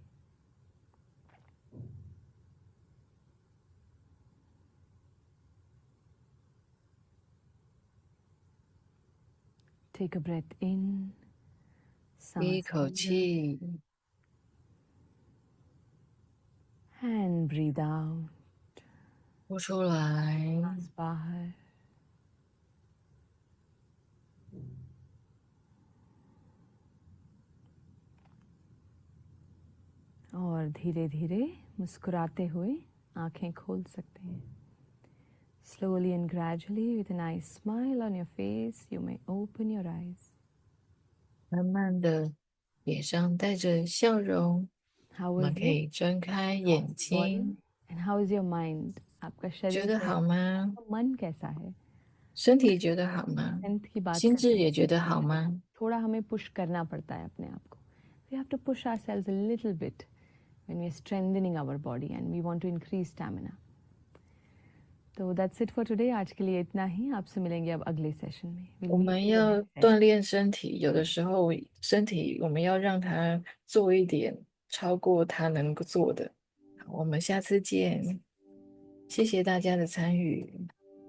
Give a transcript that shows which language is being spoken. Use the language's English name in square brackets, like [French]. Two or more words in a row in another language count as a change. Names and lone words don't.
[English] Take a breath in. [Chinese] 吸一口气， [English] and breathe out. [Chinese] 呼出来。 [Hindi] सांस बाहर. और धीरे धीरे मुस्कुराते हुए आंखें खोल सकते हैं. [English] Slowly and gradually, with a nice smile on your face, you may open your eyes. [Chinese] 慢慢的，脸上带着笑容， [English] How [Chinese] 我们 [English] is [Chinese] 可以睁开眼 [English] your [Chinese] 睛。 [English] body and how is your mind? [Hindi] आपका [Chinese] 觉 [Hindi] शरीर [Chinese] 得 [Hindi] कैसा [Chinese] 好吗？ [Hindi] है? मन कैसा है? [Chinese] 身体觉得好吗？ [Hindi] Strength की बात [Chinese] 心 [Hindi] करते [Chinese] 智 [Hindi] हैं. [Chinese] 也觉得好吗？ [Hindi] थोड़ा हमें पुश करना पड़ता है अपने आप को. [English] We have to push ourselves a little bit when we are strengthening our body and we want to increase stamina. तो that's it for today. [Hindi] आज के लिए इतना ही. आपसे मिलेंगे अब अगले सेशन में. [Chinese] 我们要锻炼身体，有的时候身体我们要让它做一点超过它能够做的。好，我们下次见，谢谢大家的参与。